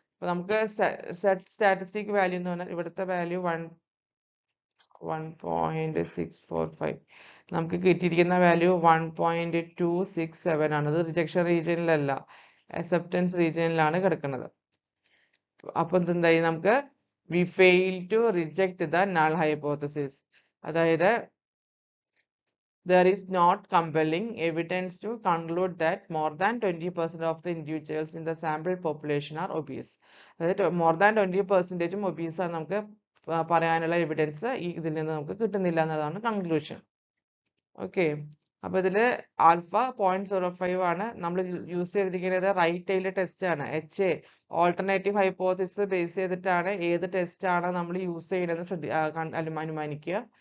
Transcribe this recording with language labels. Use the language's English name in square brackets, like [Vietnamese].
[Malayalam] അപ്പൊ നമുക്ക് set statistic value എന്ന് പറഞ്ഞാൽ ഇവിടുത്തെ വാല്യൂ 1.645, നമുക്ക് കിട്ടിയിരിക്കുന്ന വാല്യൂ 1.267 ആണ്. അത് റിജക്ഷൻ റീജിയനിലല്ല, അക്സെപ്റ്റൻസ് റീജിയനിലാണ് കിടക്കുന്നത്. അപ്പൊ എന്തായി? നമുക്ക് [English] We fail to reject the null hypothesis. [Malayalam] അതായത് [English] there is not compelling evidence to conclude that more than 20% of the individuals in the sample population are obese. [Malayalam] അതായത് [English] more than [Malayalam] 20%ഉം ഒബീസ് ആണ് നമുക്ക് പറയാനുള്ള evidence ഇതിൽ നിന്ന് നമുക്ക് കിട്ടുന്നില്ല എന്നതാണ് കൺക്ലൂഷൻ. ഓക്കെ. അപ്പോൾ ഇതിൽ ആൽഫ 0.05 ആണ്. നമ്മൾ യൂസ് ചെയ്തിരിക്കുന്നത് റൈറ്റ് ടൈൽ ടെസ്റ്റ് ആണ്. HA ഓൾട്ടർനേറ്റീവ് ഹൈപ്പോത്തിസിസ് ബേസ് ചെയ്തിട്ടാണ് ഏത് ടെസ്റ്റ് ആണ് നമ്മൾ യൂസ് ചെയ്യുന്നത് അനുമാനിക്കുക.